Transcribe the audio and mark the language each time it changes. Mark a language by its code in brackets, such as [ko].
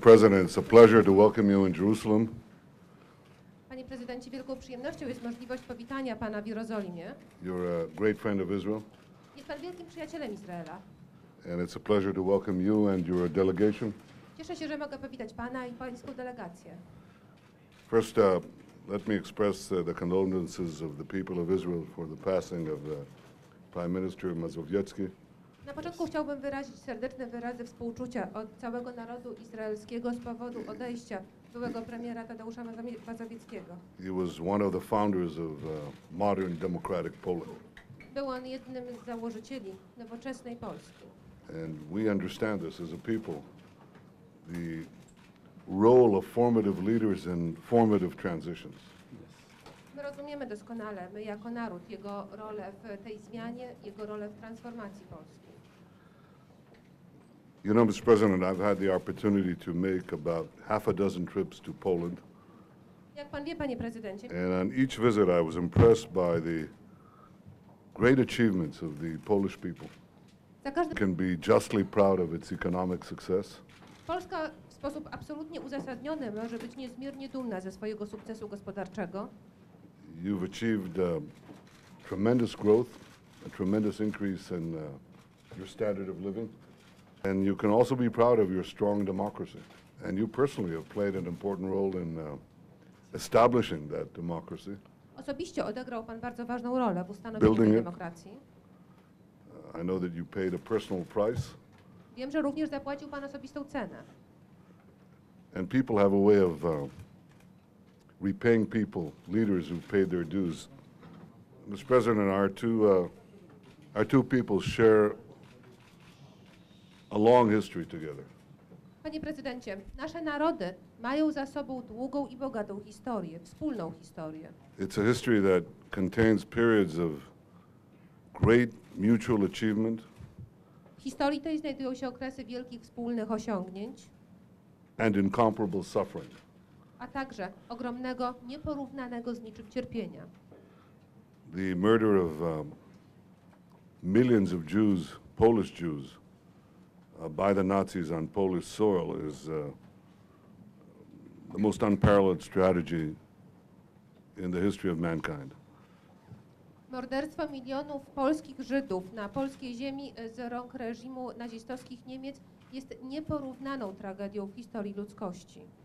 [en] President, it's a pleasure to welcome you in Jerusalem. [pl] Panie prezydencie, wielką przyjemnością jest możliwość powitania pana w Jerozolimie. [en] You're a great friend of Israel. [pl] Jest pan wielkim przyjacielem Izraela. [en] And it's a pleasure to welcome you and your delegation. [pl] Cieszę się, że mogę powitać pana i pańską delegację. [en] First, let me express the condolences of the people of Israel for the passing of Prime Minister Mazowiecki. [pl] Na początku chciałbym wyrazić serdeczne wyrazy współczucia od całego narodu izraelskiego z powodu odejścia byłego premiera Tadeusza Mazowieckiego. [en] He was one of the founders of modern democratic Poland. [pl] Był on jednym z założycieli nowoczesnej Polski. [en] And we understand this as a people, the role of formative leaders in formative transitions. [pl] My rozumiemy doskonale, my jako naród, jego rolę w tej zmianie, jego rolę w transformacji Polski. [en] You know, Mr. President, I've had the opportunity to make about half a dozen trips to Poland. [pl] Jak pan wie, panie prezydencie, [en] And on each visit I was impressed by the great achievements of the Polish people. [pl] za każdym [en] Can be justly proud of its economic success. Polska w sposób absolutnie uzasadniony może być niezmiernie dumna ze swojego sukcesu gospodarczego. You've achieved tremendous growth, a tremendous increase in your standard of living. And you can also be proud of your strong democracy. And you personally have played an important role in establishing that democracy. [pl] Osobiście odegrał pan bardzo ważną rolę w ustanowieniu tej demokracji. [en] I know that you paid a personal price. [pl] Wiem, że również zapłacił pan osobistą cenę. [en] And people have a way of repaying people, leaders who paid their dues. Mr. President, our two peoples share a long history together. [pl] Panie prezydencie, nasze narody mają za sobą długą i bogatą historię, wspólną historię. [en] It's a history that contains periods of great mutual achievement. [pl] W historii tej znajdują się okresy wielkich wspólnych osiągnięć. [en] And incomparable suffering. [pl] A także ogromnego, nieporównanego z niczym cierpienia. [en] The murder of millions of Jews, Polish Jews, by the Nazis on Polish soil is the most unparalleled strategy in the history of mankind. [pl] Morderstwo milionów polskich Żydów na polskiej ziemi z rąk reżimu nazistowskich Niemiec jest nieporównaną tragedią w historii ludzkości.